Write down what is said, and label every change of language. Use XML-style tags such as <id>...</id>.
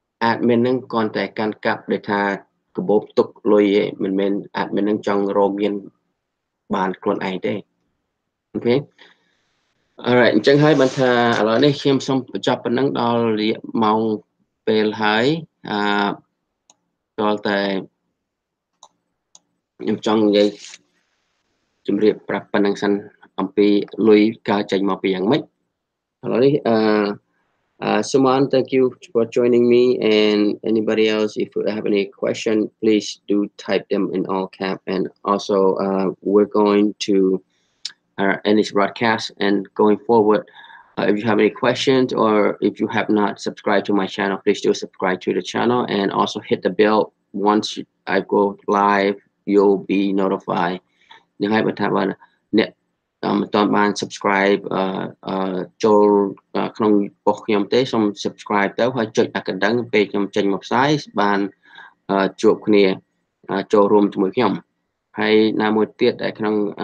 <km>admin ហ្នឹងគ្រាន់តែកាន់កាប់ដែលថាកាបូបទុកលុយឯងមិនមែន admin ហ្នឹងចង់រកមានបានខ្លួនឯងទេអូខេ alright អញ្ចឹងហើយបានថាឥឡូវនេះខ្ញុំសូមបញ្ចប់ប៉ុណ្ណឹងដល់រយៈម៉ោងពេលហើយដល់តែ ខ្ញុំចង់និយាយជម្រាបប្រាប់ប៉ុណ្ណឹងសិនអំពីលុយកើតចេញមកពីយ៉ាងម៉េចឥឡូវនេះSuman,</km> <en>thank you for joining me. And anybody else, if you have any question, please do type them in all cap. And also, we're going to end this broadcast. And going forward, if you have any questions or if you have not subscribed to my channel, please do subscribe to the channel and also hit the bell. Once I go live, you'll be notified.</en> <km>នឹងហើយបើថាបើអ្នកមិនទាន់បាន subscribe ចូលក្នុងប៉ុស្តិ៍ខ្ញុំទេសូម subscribe ទៅហើយចុចអាកណ្ដឹងពេលខ្ញុំចេញមកផ្សាយបានជួបគ្នាចូលរួមជាមួយខ្ញុំហើយណាមួយទៀតដែលក្នុង</km>